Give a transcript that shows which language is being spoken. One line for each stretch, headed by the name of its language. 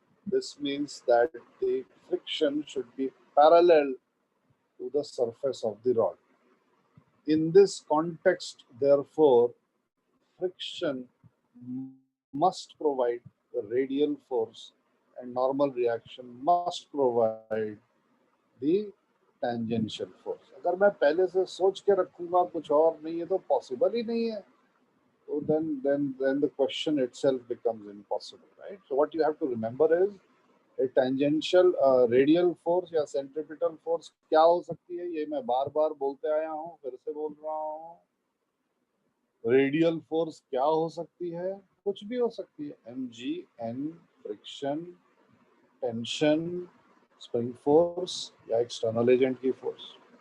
English: This means that the friction should be parallel to the surface of the rod. In this context, therefore, friction must provide the radial force and normal reaction must provide the tangential force.
Hindi: अगर मैं पहले से सोच के रखूंगा कुछ और नहीं है तो पॉसिबल ही नहीं है.
English: So then the question itself becomes impossible, right? So what you have to remember is a tangential radial force
Hindi: या centripetal force क्या हो सकती है, ये मैं बार बार बोलते आया हूँ, फिर से बोल रहा हूँ. रेडियल फोर्स क्या हो सकती है? कुछ भी हो सकती है. M G N friction, tension, spring force या एक्सटर्नल एजेंट की फोर्स.